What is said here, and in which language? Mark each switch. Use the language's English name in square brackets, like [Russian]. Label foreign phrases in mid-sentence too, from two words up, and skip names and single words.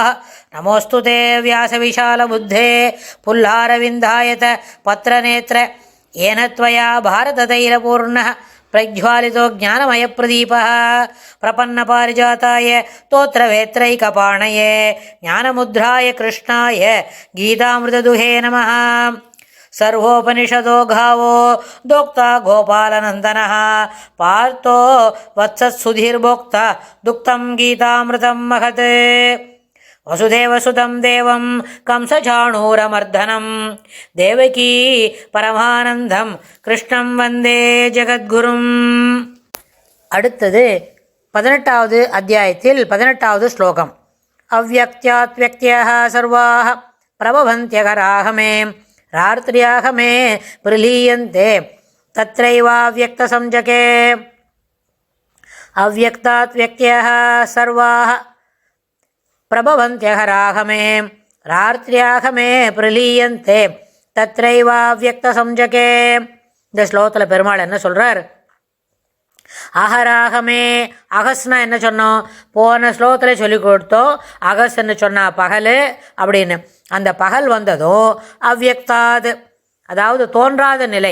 [Sanskrit] नमोऽस्तु ते व्यासविशालबुद्धे फुल्लारविन्दायत पत्रनेत्र येन त्वया भारततैलपूर्णः प्रज्वालितो ज्ञानमयप्रदीपः प्रपन्नपारिजाताय तोत्रवेत्रैकपाणये ज्ञानमुद्राय कृष्णाय गीतामृतदुहे नमः. सर्वोपनिषदो गावो दोक्ता गोपालनन्दनः पार्थो वत्सत्सुधीर्भोक्ता दुक्तं गीतामृतं महत्. वसुदेवसुतं देवं कंसचाणूरमर्दनं देवकी परमानन्दं कृष्णं वन्दे ஜகத்குரும். [Tamil] அடுத்தது 18வது அத்தியாயத்தில் 18வது ஸ்லோகம். [Sanskrit] அவ்யக்த்யாத் व्यक्त्यः सर्वाः प्रभवन्त्यघराः मे रात्र्याः मे प्रलीयन्ते तत्रैवाव्यक्तसंज्ञके. अव्यक्तात् व्यक्त्यः सर्वाः प्रभवन्त्यघराः मे रात्र्याः मे प्रलीयन्ते तत्रैवाव्यक्तसंज्ञके. [Tamil] இந்த ஸ்லோகத்தில் பெருமாள் என்ன சொல்கிறார்? அகராகமே, அகஸ்னா என்ன சொன்னோம்? போன ஸ்லோகத்தில் சொல்லி கொடுத்தோம். அகஸ் என்ன சொன்னால் பகல் அப்படின்னு. அந்த பகல் வந்ததும் அவ்யக்தாது, அதாவது தோன்றாத நிலை.